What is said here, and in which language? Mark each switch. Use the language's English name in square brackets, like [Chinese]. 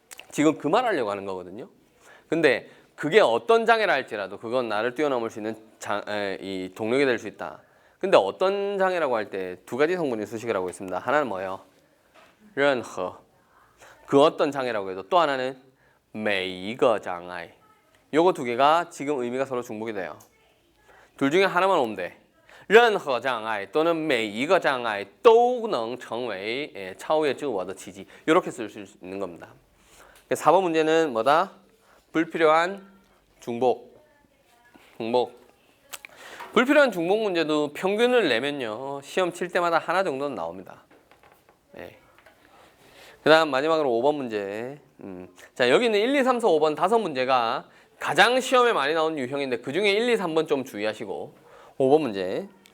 [Korean] 지금 그 말 하려고 하는 거거든요. 근데 그게 어떤 장애라 할지라도 그건 나를 뛰어넘을 수 있는 이 동력이 될 수 있다. 근데 어떤 장애라고 할 때 두 가지 성분이 수식을 하고 있습니다. 하나는 뭐예요? 任何. 그 어떤 장애라고 해도 또 하나는 [Chinese] 每一个障碍. [Korean] 요거 두 개가 지금 의미가 서로 중복이 돼요. 둘 중에 하나만 오면 돼. [Chinese] 任何障碍 [Korean] 또는 [Chinese] 每一个障碍都能成为超越自我的奇迹. [Korean] 이렇게 쓸 수 있는 겁니다. 4번 문제는 뭐다? 불필요한 중복. 불필요한 중복 문제도 평균을 내면요. 시험 칠 때마다 하나 정도는 나옵니다. 네. 그 다음 마지막으로 5번 문제. 자, 여기 있는 1, 2, 3, 4, 5번 5문제가 가장 시험에 많이 나오는 유형인데 그 중에 1, 2, 3번 좀 주의하시고 5번 문제.